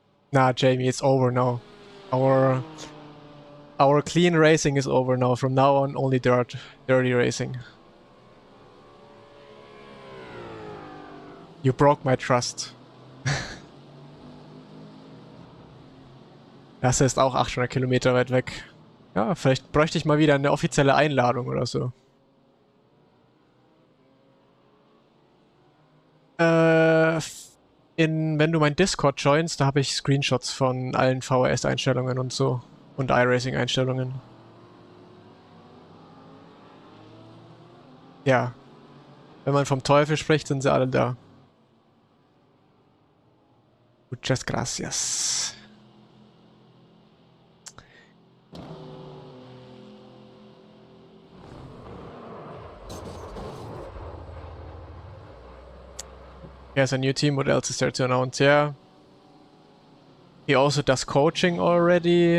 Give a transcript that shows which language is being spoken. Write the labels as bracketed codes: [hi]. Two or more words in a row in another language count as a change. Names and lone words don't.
[en] Nah, Jamie, it's over now. Our clean racing is over now. From now on, only dirty racing. You broke my trust. [de] Das ist auch 800 Kilometer weit weg. Ja, vielleicht bräuchte ich mal wieder eine offizielle Einladung oder so. Wenn du mein Discord joinst, da habe ich Screenshots von allen VHS-Einstellungen und so. Und iRacing-Einstellungen. Ja. Wenn man vom Teufel spricht, sind sie alle da. [es] Muchas gracias. [en] He has a new team. What else is there to announce? Yeah. He also does coaching already.